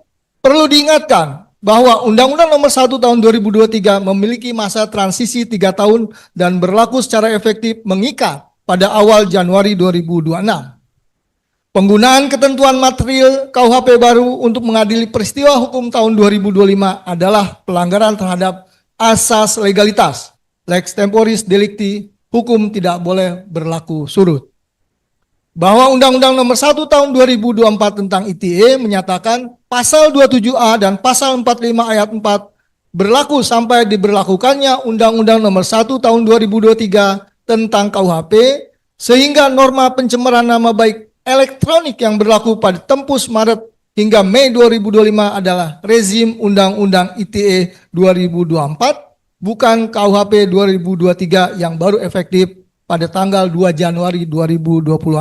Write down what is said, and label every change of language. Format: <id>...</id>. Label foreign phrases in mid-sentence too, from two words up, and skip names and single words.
<id>Perlu diingatkan bahwa Undang-Undang Nomor 1 tahun 2023 memiliki masa transisi 3 tahun dan berlaku secara efektif mengikat pada awal Januari 2026. Penggunaan ketentuan material KUHP baru untuk mengadili peristiwa hukum tahun 2025 adalah pelanggaran terhadap asas legalitas,</id> <la>lex temporis delicti,</la> <id>hukum tidak boleh berlaku surut. Bahwa Undang-Undang Nomor 1 tahun 2024 tentang ITE menyatakan pasal 27A dan pasal 45 ayat 4 berlaku sampai diberlakukannya Undang-Undang Nomor 1 tahun 2023 tentang KUHP, sehingga norma pencemaran nama baik elektronik yang berlaku pada Tempus Maret hingga Mei 2025 adalah rezim Undang-Undang ITE 2024, bukan KUHP 2023 yang baru efektif pada tanggal 2 Januari 2026.</id>